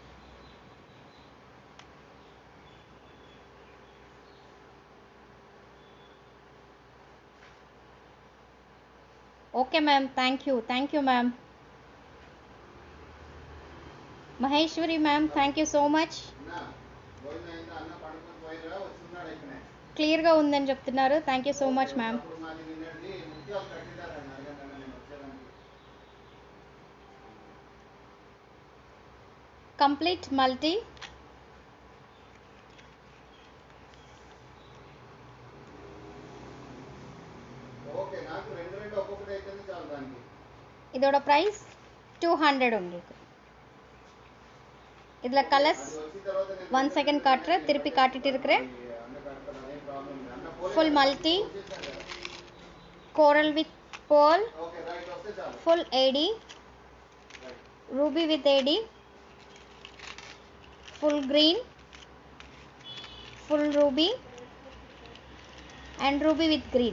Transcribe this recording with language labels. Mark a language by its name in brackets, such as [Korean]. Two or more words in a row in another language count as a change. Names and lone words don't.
[English] okay ma'am. thank you ma'am. Maheswari ma'am, thank you so much. [Telugu] క్లియర్గా ఉందని చెప్తున్నారు. [English] thank you so much ma'am. complete multi. [Tamil] இதோட ப்ரைஸ் 200 உங்களுக்கு. இதில் கலர்ஸ் 1 செகண்ட் காட்டுறேன், திருப்பி காட்டிட்டு இருக்கிறேன். [English] full multi, coral with pearl, full AD, ruby with AD, full green, full ruby and ruby with green.